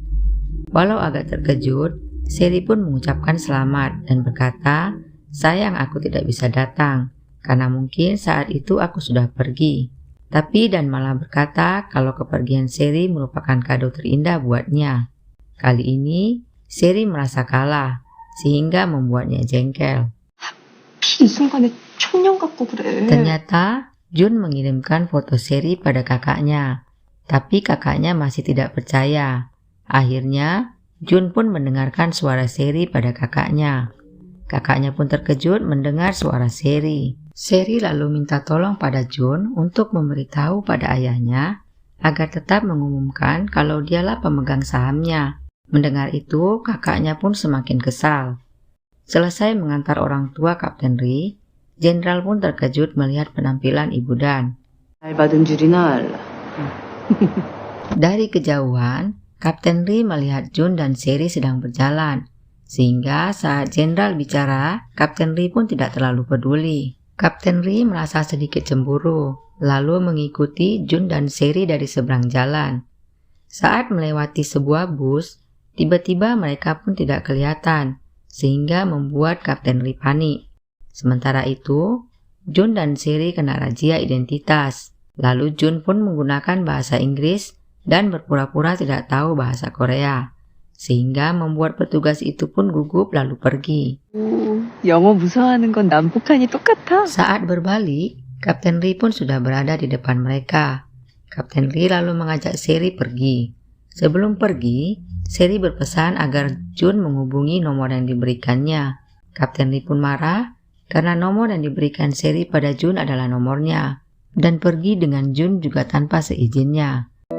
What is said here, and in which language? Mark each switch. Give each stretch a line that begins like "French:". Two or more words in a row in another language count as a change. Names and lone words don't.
Indonesian: Walau agak terkejut, Seri pun mengucapkan selamat dan berkata, sayang aku tidak bisa datang, karena mungkin saat itu aku sudah pergi. Tapi Dan malah berkata kalau kepergian Seri merupakan kado terindah buatnya. Kali ini, Seri merasa kalah, sehingga membuatnya jengkel.
Korean: 이 순간에 청년 같고 그래.
Indonesian: Ternyata, Jun mengirimkan foto Seri pada kakaknya, tapi kakaknya masih tidak percaya. Akhirnya, Jun pun mendengarkan suara Seri pada kakaknya. Kakaknya pun terkejut mendengar suara Seri. Seri lalu minta tolong pada Jun untuk memberitahu pada ayahnya agar tetap mengumumkan kalau dialah pemegang sahamnya. Mendengar itu, kakaknya pun semakin kesal. Selesai mengantar orang tua Kapten Ri, Jenderal pun terkejut melihat penampilan Ibu Dan.
Korean: 잘 받은 줄이나 알라.
Indonesian: Dari kejauhan, Kapten Ri melihat Jun dan Seri sedang berjalan, sehingga saat Jenderal bicara, Kapten Ri pun tidak terlalu peduli. Kapten Ri merasa sedikit cemburu, lalu mengikuti Jun dan Seri dari seberang jalan. Saat melewati sebuah bus, tiba-tiba mereka pun tidak kelihatan, sehingga membuat Kapten Ri panik. Sementara itu, Jun dan Seri kena razia identitas. Lalu Jun pun menggunakan bahasa Inggris dan berpura-pura tidak tahu bahasa Korea, sehingga membuat petugas itu pun gugup lalu pergi.
Korean: 영어 무서워하는 건 남북한이 똑같아.
Indonesian: Saat berbalik, Kapten Ri pun sudah berada di depan mereka. Kapten Ri lalu mengajak Seri pergi. Sebelum pergi, Seri berpesan agar Jun menghubungi nomor yang diberikannya. Kapten Ri pun marah karena nomor yang diberikan Seri pada Jun adalah nomornya, dan pergi dengan Jun juga tanpa seizinnya.